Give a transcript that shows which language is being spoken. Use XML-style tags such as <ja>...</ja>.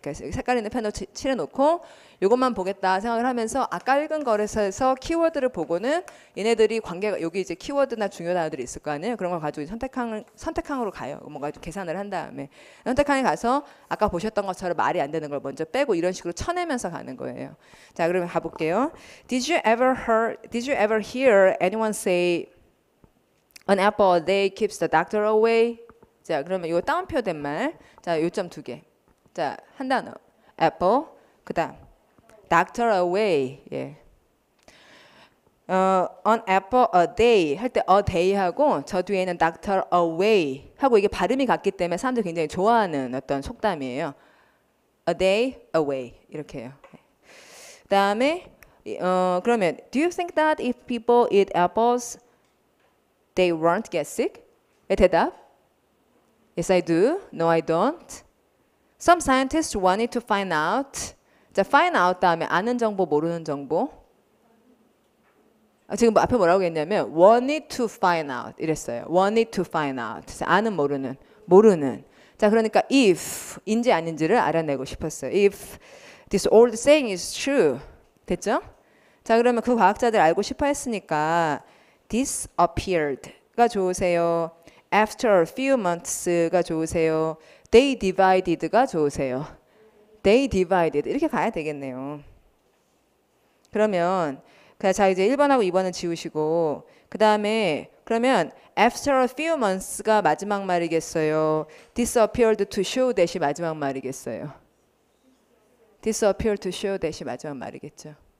<ko>그래서 색깔 있는 펜으로 칠해 놓고 이것만 보겠다 생각을 하면서 아까 읽은 거에서 키워드를 보고는 얘네들이 관계가 여기 이제 키워드나 중요 단어들이 있을 거 아니에요. 그런 걸 가지고 선택항으로 가요. 뭔가 계산을 한 다음에 선택항에 가서 아까 보셨던 것처럼 말이 안 되는 걸 먼저 빼고 이런 식으로 쳐내면서 가는 거예요. 자, 그러면 가볼게요.</ko> <en>Did you ever hear anyone say An apple a day keeps the doctor away.</en> <ko>자, 그러면 이거 따옴표 된 말. 자, 요점 2개. 자, 한 단어. apple.</ko> <en>그다음 doctor away.</en> <ko>예.</ko> <en>an apple a day</en> <ko>할 때 a day 하고 저 뒤에는 doctor away 하고 이게 발음이 같기 때문에 사람들이 굉장히 좋아하는 어떤 속담이에요.</ko> <en>a day away</en> <ko>이렇게 해요. 그다음에 그러면</ko> <en>do you think that if people eat apples they won't get sick?</en> <ko>대답.</ko> <en>Yes, I do. No, I don't. Some scientists wanted to find out.</en> <ko>자, find out 다음에 아는 정보, 모르는 정보. 지금 앞에 뭐라고 했냐면</ko> <en>wanted to find out</en> <ko>이랬어요.</ko> <en>wanted to find out.</en> <ko>아는, 모르는. 자, 그러니까 if 인지 아닌지를 알아내고 싶었어요.</ko> <en>If this old saying is true.</en> <ko>됐죠? 자, 그러면 그 과학자들 알고 싶어 했으니까 disappeared가 좋으세요?</ko> <en>After a few months</en> <ko>가 좋으세요?</ko> <en>They divided</en> <ko>가 좋으세요. They divided 이렇게 가야 되겠네요. 그러면 자 이제 1번하고 2번은 지우시고 그 다음에 그러면 after a few months가 마지막 말이겠어요. disappeared to show that이 마지막 말이겠어요. disappeared to show that이 마지막 말이겠죠.</ko>